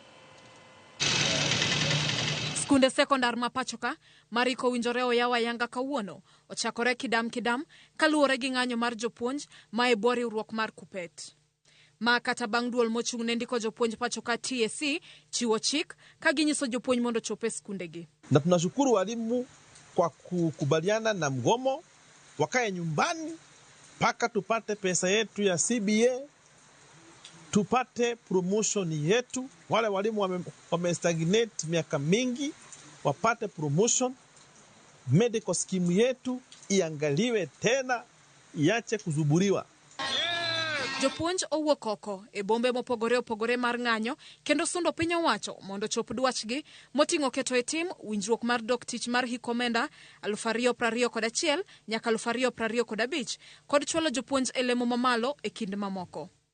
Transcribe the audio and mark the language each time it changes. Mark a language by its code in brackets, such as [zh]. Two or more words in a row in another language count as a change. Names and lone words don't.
[luo] Skunde sekondar ma pachoka mariko winjore oyawa yanga kawuono ochakore kidam kaluwore gi ng'anyo mar jopuonj ma e bwo riwruok mar KUPPET. Ma kata bang' duol mochung'ne ndiko jopuonj pachoka TSC chiwo chik ka ginyiso jopuonj mondo chope skundegi. [sw] Na tunashukuru walimu kwa kukubaliana na mgomo, wakae nyumbani mpaka tupate pesa yetu ya CBA, tupate promotion yetu. Wale walimu wamestagnate miaka mingi wapate promotion. [en] Medical scheme [sw] yetu iangaliwe tena, iache kuzuburiwa. [luo] Jopuonj owuok oko e bombe mopogore opogore mar ng'anyo kendo sundo piny owacho mondo chop dwachgi moting'o keto e tim winjruok mar dok tich mar hik omenda 2021 nyaka 2025 kod chwalo jopuonj e lemo mamalo e kind mamoko.